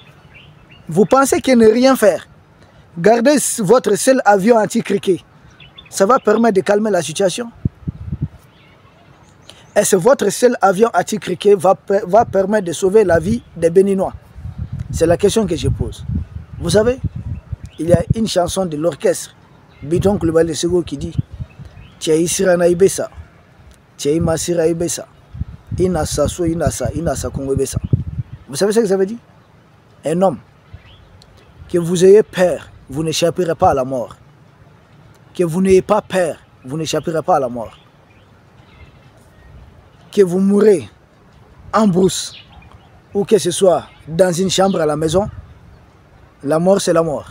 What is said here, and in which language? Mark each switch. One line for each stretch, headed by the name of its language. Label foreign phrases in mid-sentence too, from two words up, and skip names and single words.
French: Vous pensez que ne rien faire, garder votre seul avion anti-criquet, ça va permettre de calmer la situation? Est-ce que votre seul avion anti-criquet va permettre de sauver la vie des Béninois? C'est la question que je pose. Vous savez, il y a une chanson de l'orchestre Biton Coulibaly Sego qui dit
Bambara: Tiaï Sirana Ibesa, Tiaï Masira Ibesa, Inasa So Inasa, Inasa Kongo Ibesa.
French: Vous savez ce que ça veut dire? Un homme, que vous ayez peur, vous n'échapperez pas à la mort. Que vous n'ayez pas peur, vous n'échapperez pas à la mort. Que vous mourrez en brousse ou que ce soit dans une chambre à la maison, la mort c'est la mort.